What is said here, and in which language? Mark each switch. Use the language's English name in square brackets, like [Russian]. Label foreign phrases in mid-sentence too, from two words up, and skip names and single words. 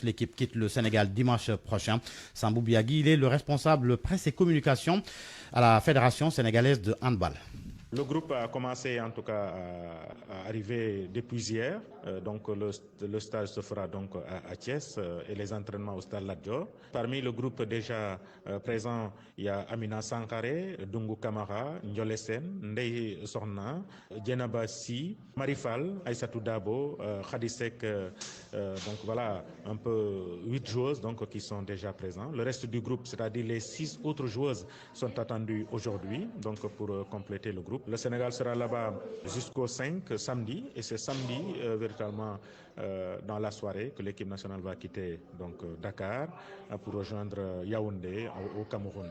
[French] L'équipe quitte le Sénégal dimanche prochain. Sambou Biagui, il est le responsable presse et communication à la Fédération sénégalaise de handball. Le groupe a commencé en tout cas à arriver depuis hier. Donc le stage se fera donc à Thiès et les entraînements au stade Lat Dior. Parmi le groupe déjà présent, il y a Amina Sankare, Dungu Kamara, Ndiolé Sen, Ndeye Sorna, Djenaba Si, Marifal, Aïssatou Dabo, Khadisek. Donc voilà un peu 8 joueuses donc, qui sont déjà présentes. Le reste du groupe, c'est-à-dire les 6 autres joueuses, sont attendues aujourd'hui donc pour compléter le groupe. Le Sénégal sera là-bas jusqu'au 5 samedi et c'est samedi véritablement dans la soirée que l'équipe nationale va quitter donc Dakar pour rejoindre Yaoundé au Cameroun.